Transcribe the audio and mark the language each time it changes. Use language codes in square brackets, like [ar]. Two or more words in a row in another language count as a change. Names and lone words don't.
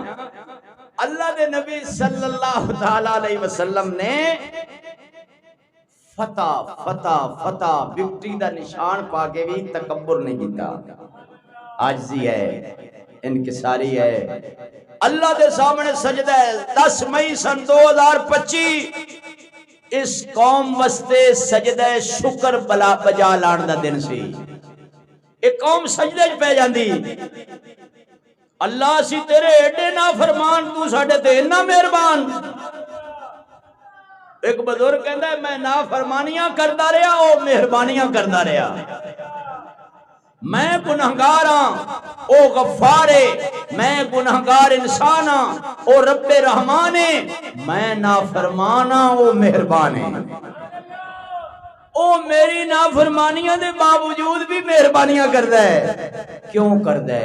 [pa] اللہ دے نبی [ar] صلی اللہ تعالی علیہ وسلم [pa] نے فتح فتح فتح وکٹری دا نشان پا کے بھی تکبر نہیں کیتا، عاجزی ہے، انکساری ہے۔ اللہ دے سامنے سجدہ ہے۔ 10 مئی سن 2025 اس قوم واسطے سجدہ شکر بلا بجا لان دا دن سی۔ ایک قوم سجدے پہ جاندی، اللہ سی تیرے ایڈے نافرمان، تو ساڈے تے اتنا مہربان۔ ایک بزرگ کہندا ہے میں نافرمانیاں کردا رہیا، او مہربانیاں کردا رہیا، میں گنہگار ہاں، او غفار ہے، میں گنہگار انسان ہاں، او رب رحمان ہے، میں نافرمان ہاں، او مہربان ہے۔ او میری نافرمانیاں دے باوجود بھی مہربانیاں کردا ہے، کیوں کردا ہے؟